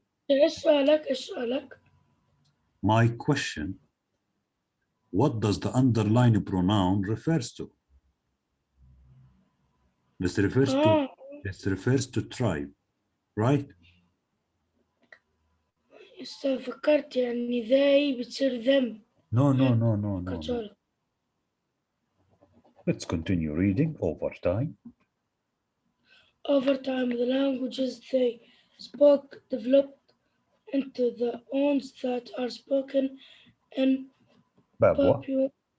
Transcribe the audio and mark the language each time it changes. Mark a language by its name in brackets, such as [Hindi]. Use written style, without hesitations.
[Arabic] إيش سؤالك؟ [English] My question, what does the underline pronoun refers to? This refers to tribe, right? [Arabic] فكرت يعني they بتصير them. [English] No. كتشارك. Let's continue reading over time. Over time, the languages they spoke developed into the ones that are spoken in Papua